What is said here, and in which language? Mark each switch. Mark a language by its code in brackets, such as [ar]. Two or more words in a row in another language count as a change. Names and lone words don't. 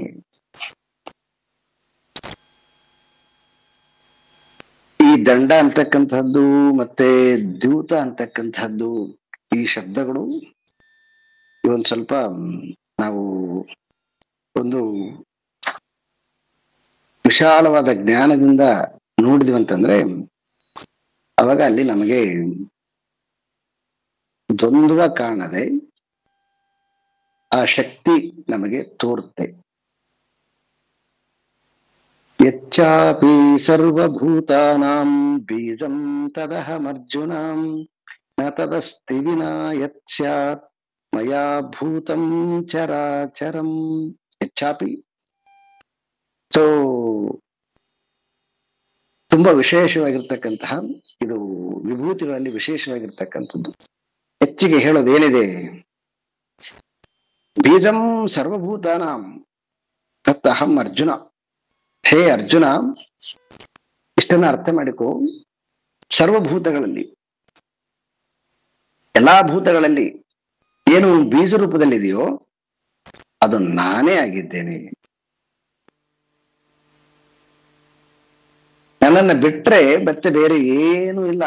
[kn] ಈ ದಂಡ ಅಂತಕ್ಕಂಥದ್ದು ಮತ್ತೆ ದ್ಯೂತ ಅಂತಕ್ಕಂಥದ್ದು ಈ ಶಬ್ದಗಳು ಇವೊಂದು ಸ್ವಲ್ಪ ನಾವು ಒಂದು ವಿಶಾಲವಾದ ಜ್ಞಾನದಿಂದ ನೋಡಿದ್ವಿ ಅಂತಂದ್ರೆ ಅವಾಗ ಅಲ್ಲಿ ನಮಗೆ ದ್ವಂದ್ವ ಕಾಣದೆ ಆ ಶಕ್ತಿ ನಮಗೆ ತೋರುತ್ತೆ. [sa] ಯಚ್ಚಾಪಿ ಸರ್ವಭೂತಾನಾಂ ಬೀಜಂ ತದಹಮರ್ಜುನಾಂ ನ ತದಸ್ತಿ ವಿನಾ ಯತ್ ಸ್ಯಾತ್ ಮಯಾ ಭೂತಂ ಚರಾಚರಂ. [kn] ಯಚ್ಚಾಪಿ ಸೊ ತುಂಬಾ ವಿಶೇಷವಾಗಿರ್ತಕ್ಕಂತಹ ಇದು ವಿಭೂತಿಗಳಲ್ಲಿ ವಿಶೇಷವಾಗಿರ್ತಕ್ಕಂಥದ್ದು. ಹೆಚ್ಚಿಗೆ ಹೇಳೋದು ಏನಿದೆ, [sa] ಬೀಜಂ ಸರ್ವಭೂತಾನಾಂ ತತ್ ಅಹಂ ಅರ್ಜುನ. [kn] ಹೇ ಅರ್ಜುನ, ಇಷ್ಟನ್ನ ಅರ್ಥ ಮಾಡಿಕೊ. ಸರ್ವಭೂತಗಳಲ್ಲಿ ಎಲ್ಲಾ ಭೂತಗಳಲ್ಲಿ ಏನು ಬೀಜ ರೂಪದಲ್ಲಿದೆಯೋ ಅದು ನಾನೇ ಆಗಿದ್ದೇನೆ. ನನ್ನನ್ನು ಬಿಟ್ರೆ ಮತ್ತೆ ಬೇರೆ ಏನೂ ಇಲ್ಲ.